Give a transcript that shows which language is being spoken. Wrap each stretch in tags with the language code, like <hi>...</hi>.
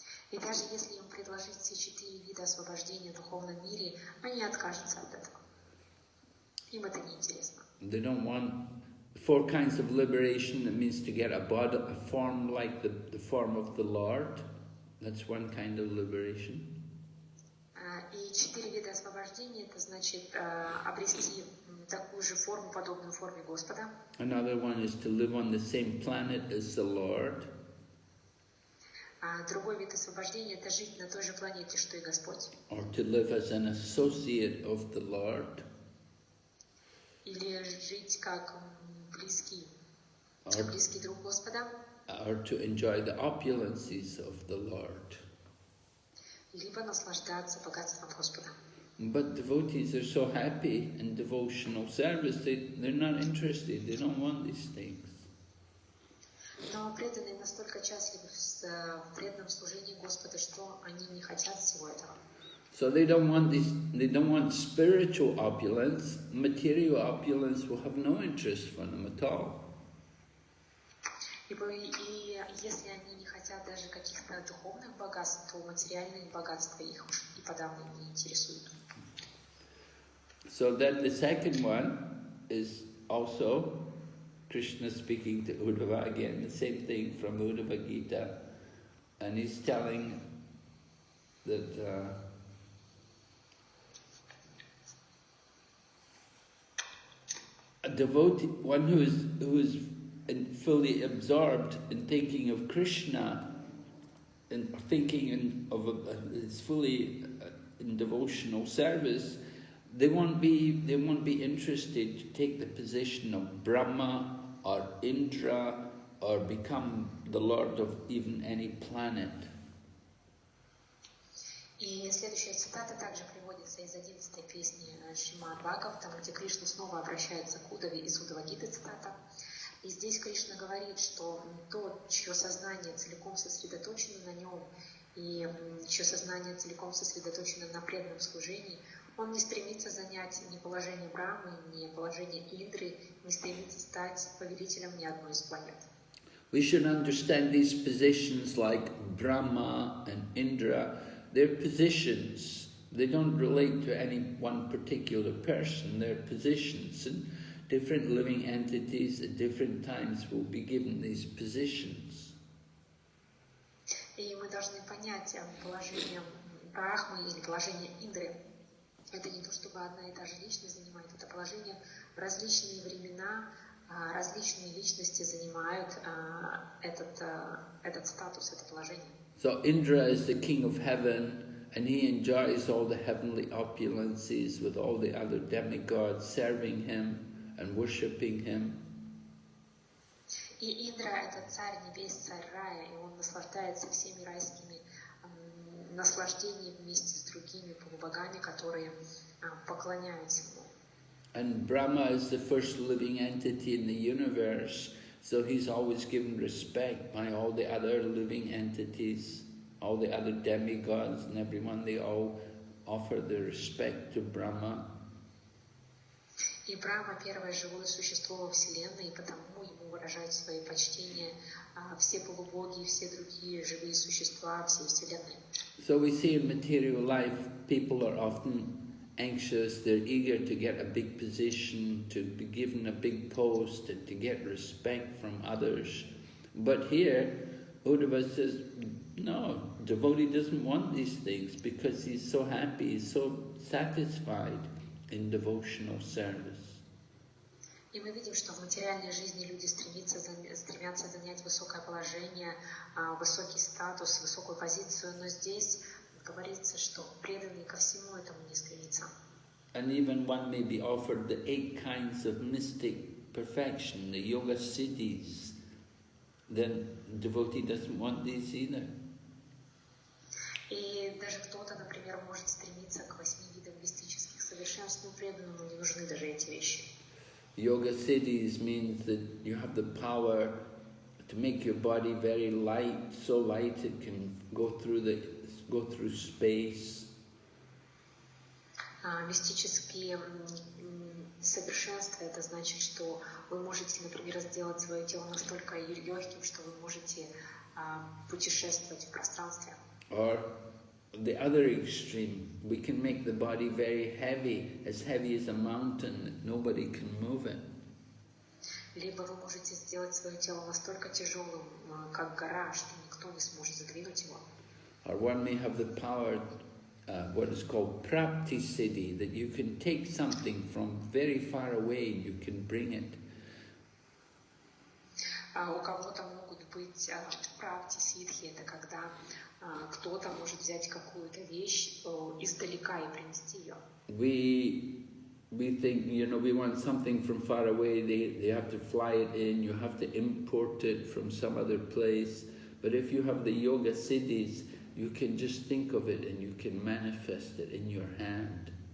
<ru>И даже если им предложить все 4 вида освобождения в духовном мире, они откажутся от этого. Им это не интересно.</ru> <en>They don't want 4 kinds of liberation. That means to get a body, a form like the form of the Lord. That's one kind of liberation.</en> <ru>И 4 вида освобождения, это значит обрести такую же форму, подобную форме Господа.</ru> <en>Another one is to live on the same planet as the Lord.</en> <ru>Другой вид освобождения – это жить на той же планете, что и Господь.</ru> <en>Or to live as an associate of the Lord.</en> <ru>Или жить как близкий друг Господа.</ru> <en>Or to enjoy the opulences of the Lord.</en> <ru>Либо наслаждаться богатством Господа.</ru> <en>But devotees are so happy in devotional service, they're not interested, they don't want these things.</en> <ru>Но преданные настолько счастливы в преданном служении Господа, что они не хотят всего этого.</ru> <en>So they don't want spiritual opulence. Material opulence will have no interest for them at all.</en> <ru>И если они не хотят даже каких-то духовных богатств, то материальные богатства их уж и подавно не интересуют.</ru> <en>So then the second one is also Krishna speaking to Uddhava again, the same thing from Uddhava Gita, and he's telling that a devotee, one who is fully absorbed in thinking of Krishna, and thinking is fully in devotional service, they won't be interested to take the position of Brahma or Indra or become the lord of even any planet.</en> <ru>И следующая цитата также приводится из 11-й песни Шримад Бхагаватам, где Кришна снова обращается к Удаве из Уддава Гиты, цитата. И здесь Кришна говорит, что тот, чье сознание целиком сосредоточено на нем, и чье сознание целиком сосредоточено на преданном служении, он не стремится занять ни положение Брамы, ни положение Индры, не стремится стать повелителем ни одной из планет.</ru> <en>We should understand these positions like Brahma and Indra. They're positions. They don't relate to any one particular person. They're positions, and different living entities at different times will be given these positions.</en> <ru>И мы должны понять положение Брахмы или положение Индры. Это не то, чтобы одна и та же личность занимает это положение. В различные времена различные личности занимают этот статус, это положение.</ru> <en>So Indra is the king of heaven, and he enjoys all the heavenly opulences with all the other demigods serving him and worshipping him.</en> <ru>И Индра — это царь небес, царь рая, и он наслаждается всеми райскими наслаждениями вместе с другими полубогами, которые поклоняются ему.</ru> <en>And Brahma is the first living entity in the universe, so he's always given respect by all the other living entities, all the other demigods and everyone. They all offer their respect to Brahma.</en> <ru>И Брахма — первое живое существо во Вселенной, и потому ему выражают свои почтения все полубоги и все другие живые существа всей Вселенной.</ru> <en>So we see in material life, people are often anxious, they're eager to get a big position, to be given a big post, and to get respect from others. But here, Uddhava says, no, devotee doesn't want these things because he's so happy, he's so satisfied in devotional service.</en> <ru>И мы видим, что в материальной жизни люди стремятся занять высокое положение, высокий статус, высокую позицию, но здесь говорится, что преданный ко всему этому не стремится.</ru> <en>And even one may be offered the 8 kinds of mystic perfection, the yoga siddhis, then devotee doesn't want these either.</en> <ru>И даже кто-то, например, может стремиться к 8 видам мистических совершенств, но преданному не нужны даже эти вещи.</ru> <en>Yoga siddhis means that you have the power to make your body very light, so light it can go through space.</en> <ru>Мистические совершенства — это значит, что вы можете, например, сделать свое тело настолько легким, что вы можете путешествовать в пространстве.</ru> <en>Or the other extreme, we can make the body very heavy as a mountain, that nobody can move it.</en> <ru>Либо вы можете сделать свое тело настолько тяжелым, как гора, что никто не сможет задвинуть его.</ru> <en>Or one may have the power, what is called prapti siddhi, that you can take something from very far away and you can bring it.</en> <ru>У кого-то могут быть прапти сидхи, это когда кто-то может взять какую-то вещь издалека и принести ее.</ru> <en>We think, we want something from far away, they have to fly it in, you have to import it from some other place. But if you have the yoga siddhis, you can just think of it and you can manifest it in your hand.</en>